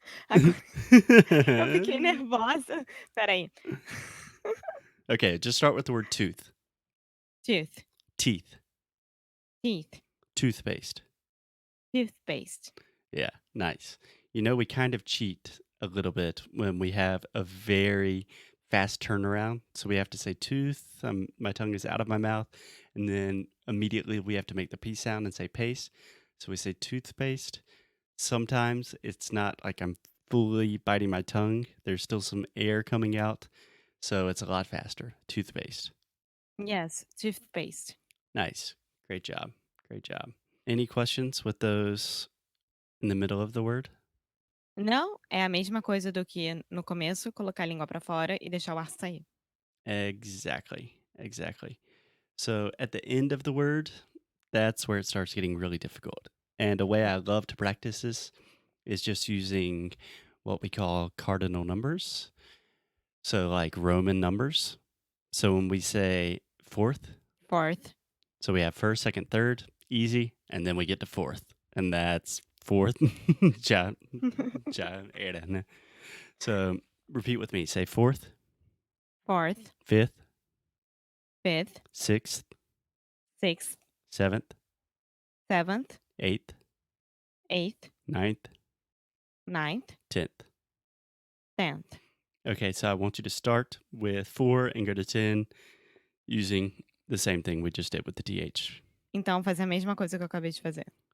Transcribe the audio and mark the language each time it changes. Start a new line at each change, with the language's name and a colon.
Portuguese: Agora eu fiquei nervosa. Espera aí.
English: Okay, just start with the word tooth. Tooth, Teeth. teeth, Toothpaste. toothpaste. Yeah, nice. You know, we kind of cheat a little bit when we have a very fast turnaround. So we have to say tooth, my tongue is out of my mouth, and then immediately we have to make the P sound and say paste. So we say toothpaste. Sometimes it's not like I'm fully biting my tongue, there's still some air coming out. So it's a lot faster. Toothpaste. Yes, toothpaste. Nice. Great job. Great job. Any questions with those in the middle of the word?
Portuguese: Não, é a mesma coisa do que no começo, colocar a língua pra fora e deixar o ar sair.
English: Exactly. Exactly. So at the end of the word, that's where it starts getting really difficult. And a way I love to practice this is just using what we call cardinal numbers. So like Roman numbers. So when we say fourth, Fourth. so we have first, second, third, easy, and then we get to fourth. And that's fourth.
Portuguese: Ja, era, né?
English: So repeat with me. Say fourth, Fourth, fifth, fifth, sixth, sixth, seventh, seventh, eighth, eighth, ninth, ninth, 10th. 10th. Okay, so I want you to start with 4 and go to 10 using the same thing we just did with the TH.
Portuguese: Então, fazer a mesma coisa que eu acabei de fazer.